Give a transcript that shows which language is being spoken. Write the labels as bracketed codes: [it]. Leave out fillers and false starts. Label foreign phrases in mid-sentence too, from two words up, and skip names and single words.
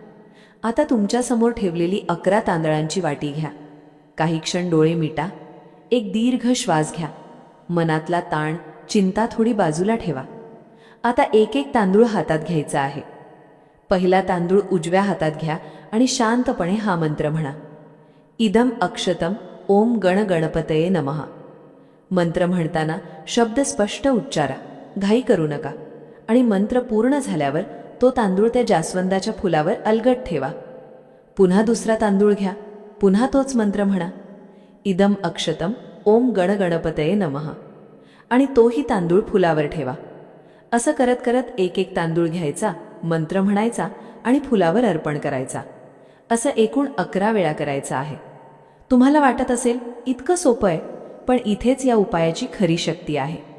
[mr] आता तुमच्यासमोर ठेवलेली 11 तांदळांची वाटी घ्या. काही क्षण डोळे मिटा. एक दीर्घ श्वास घ्या. मनातला ताण, चिंता थोडी बाजूला ठेवा. आता एक एक तांदूळ हातात घ्यायचा आहे. पहिला तांदूळ उजव्या हातात घ्या आणि शांतपणे हा मंत्र म्हणा. [sa] इदम अक्षतम ओम गण गणपतये नमः. [mr] मंत्र म्हणताना शब्द स्पष्ट उच्चारा, घाई करू नका आणि मंत्र पूर्ण झाल्यावर तो तांदूळ त्या जास्वंदाच्या फुलावर अलगद ठेवा. पुन्हा दुसरा तांदूळ घ्या, पुन्हा तोच मंत्र म्हणा, [sa] इदम अक्षतम ओम गण गणपतये नमः, [mr] आणि तोही तांदूळ फुलावर ठेवा. असं करत करत एक एक तांदूळ घ्यायचा, मंत्र म्हणायचा आणि फुलावर अर्पण करायचा. असं एकूण 11 वेळा करायचं आहे. तुम्हाला वाटत असेल इतकं सोपं आहे, पण इथेच या उपायाची खरी शक्ती आहे.